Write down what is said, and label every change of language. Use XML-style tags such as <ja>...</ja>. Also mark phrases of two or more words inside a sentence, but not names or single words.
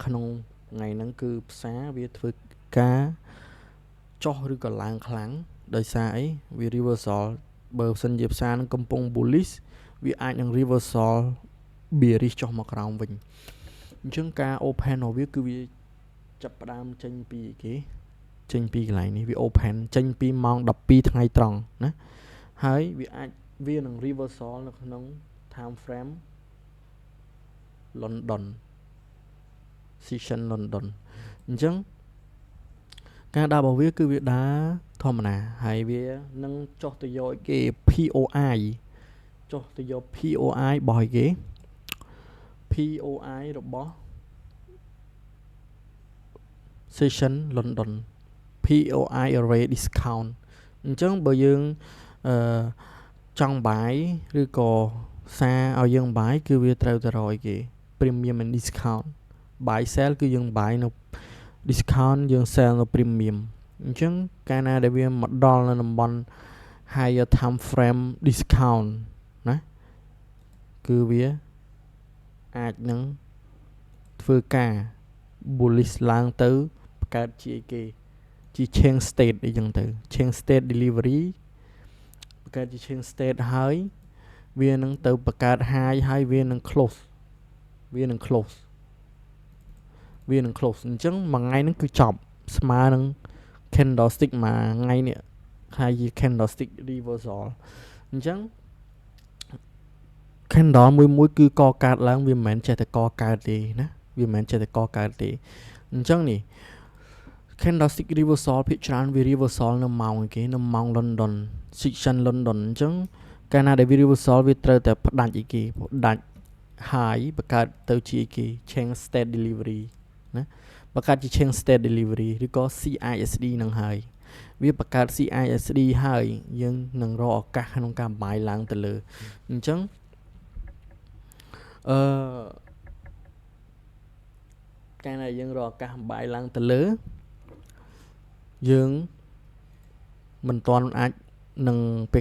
<km>ក្នុងថ្ងៃហ្នឹងគឺផ្សារវាធ្វើការចុះឬក៏ឡើងខ្លាំងដោយសារអីវា reversal បើសិនជាផ្សារនឹងកំពុង bullish វាអាចនឹង reversal bearish ចុះមកក្រោមវិញអញ្ចឹងការ open របស់វាគឺវាចាប់ផ្ដើមចេញពីគេចេញពីកន្លែងនេះវា open ចេញពីម៉ោង12ថ្ងៃត្រង់ណាហើយវានឹង reversal នៅក្នុង</km> <en>time frame London session</en> <km>London អញ្ចឹងការដើររបស់វាគឺវាដើរធម្មតាហើយវានឹងចុះទៅយកគេ POI ចុះទៅយក POI របស់គេ POI របស់</km> <en>session London POI array discount</en> <km>អញ្ចឹងបើយើងចង់បាយឬក៏សារឲ្យយើងបាយគឺវាត្រូវ ទៅរកគេ</km> <en>premium and discount buy sell</en> <km>គឺយើងបាយនៅ discount យើង sell នៅ premium អញ្ចឹងកាលណាដែលវាមកដល់នៅតំបន់</km> <en>higher time frame discount</en> <km>ណាគឺវាអាចនឹងធ្វើការ bullish ឡើងទៅបង្កើតជាគេជា</km> <en>change state</en> <km>អីចឹងទៅ</km> <en>change state delivery</en> <km>បង្កើតជា</km> <en>change state</en> <km>ហើយវានឹងទៅបង្កើត high ហើយវានឹង close អញ្ចឹងមួយថ្ងៃហ្នឹងគឺចប់ស្មើនឹង candlestick មួយថ្ងៃនេះហើយជា candlestick reversal អញ្ចឹង candle មួយគឺកកើត ឡើងវាមិនមែនចេះតែកកើតទេណាវាមិនមែនចេះតែកកើតទេអញ្ចឹងនេះ</km> <en>candlestick reversal</en> <km>ភាគច្រើនវា reversal នៅម៉ោងគេនៅម៉ោង</km> <en>London session London</en> <km>អញ្ចឹងកាលណាដែលវា reversal វាត្រូវតែផ្ដាច់high បង្កើតទៅជាគេ</km> <en>change state delivery</en> <km>ណាបង្កើតជា</km> <en>change state delivery</en> <km>ឬក៏ CISD នឹងហើយវាបង្កើត CISD ហើយយើងនឹងរកឱកាសក្នុងការបាយឡើងទៅលើអញ្ចឹង កាលណាយើងរកឱកាសបាយឡើងទៅលើយើងមិនទាន់អាចនឹងពេល</km>